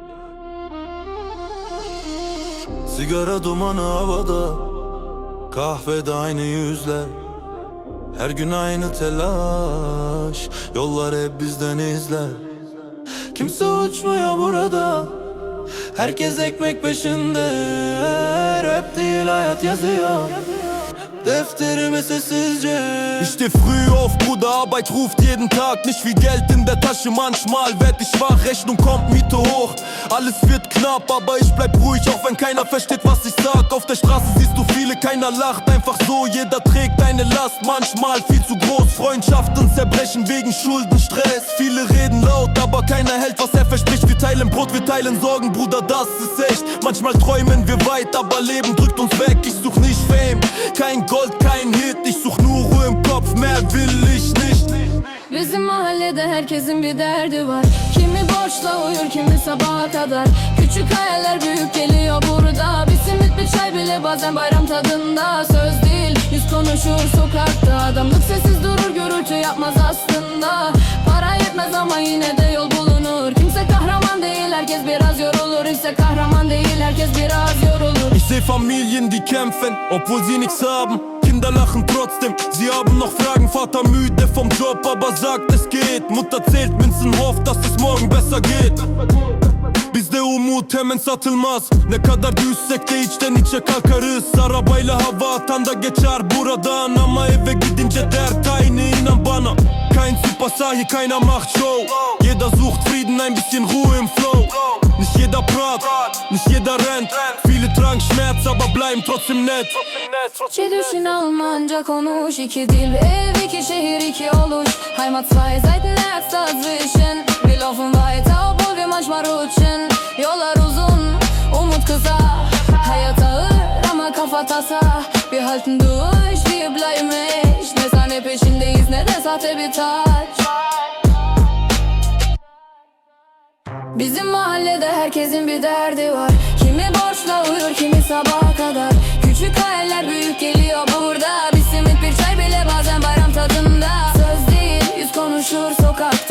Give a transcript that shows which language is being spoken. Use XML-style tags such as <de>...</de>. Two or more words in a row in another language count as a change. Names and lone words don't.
<tr>Sigara dumanı havada, kahvede aynı yüzler, her gün aynı telaş, yollar hep bizden izler. Kimse uçmuyor burada, herkes ekmek peşinde. Rap değil hayat yazıyor defterime sessizce.</tr> <de>Ich steh früh auf, Bruder, Arbeit ruft jeden Tag. Nicht viel Geld in der Tasche, manchmal werd ich wach. Rechnung kommt, Miete hoch, alles wird knapp, aber ich bleib ruhig, auch wenn keiner versteht, was ich sag. Auf der Straße siehst du viele, keiner lacht, einfach so, jeder trägt eine Last. Manchmal viel zu groß, Freundschaften zerbrechen wegen Schuldenstress. Viele reden laut, aber keiner hält, was er verspricht. Wir teilen Brot, wir teilen Sorgen, Bruder, das ist echt. Manchmal träumen wir weit, aber Leben drückt uns weg. Ich such nicht Fame, kein Gold, kein Hit, ich such nur Ruhe im Kopf, mehr will ich nicht.</de> <tr>Bizim mahallede herkesin bir derdi var. Kimi borçla uyur, kimi sabaha kadar. Küçük hayaller büyük geliyor burada. Bir simit bir çay bile bazen bayram tadında. Söz değil, yüz konuşur sokakta. Adamlık sessiz durur, gürültü yapmaz aslında. Para yetmez ama yine de yol bulunur. Kimse kahraman değil, herkes biraz yorulur. Kimse kahraman değil, herkes biraz yorulur.</tr> <de>Ich seh Familien, die kämpfen, obwohl sie nichts haben. Kinder lachen trotzdem, sie haben noch Fragen. Vater müde vom Job, aber sagt es geht. Mutter zählt Münzen, hofft, dass es morgen besser geht.</de> <tr>Bizde umut hemen satılmaz. Ne kadar düşsek de içten içe kalkarız. Arabayla hava atan da geçer buradan, ama eve gidince dert aynı, inan bana.</tr> <de>Kein Superstar, hier keiner macht Show. Jeder sucht Frieden, ein bisschen Ruhe im Flow. Nicht jeder prat, nicht jeder rennt. Viele tragen Schmerz, aber bleiben trotzdem nett.</de> <tr>İki düşün Almanca konuş, iki dil, ev, iki şehir, iki oluş.</tr> <de>Heimat zwei Seiten, Herz dazwischen. Wir laufen weiter, obwohl wir manchmal rutschen.</de> <tr>Yollar uzun, umut kısa. Hayat ağır ama kafa tasa.</tr> <de>Wir halten durch, wir bleiben echt.</de> <tr>Ne sahne peşindeyiz ne de sahte bir taç. Bizim mahallede herkesin bir derdi var. Kimi borçla uyur, kimi sabaha kadar. Küçük hayaller büyük geliyor burada. Bir simit bir çay bile bazen bayram tadında. Söz değil, yüz konuşur sokakta.</tr>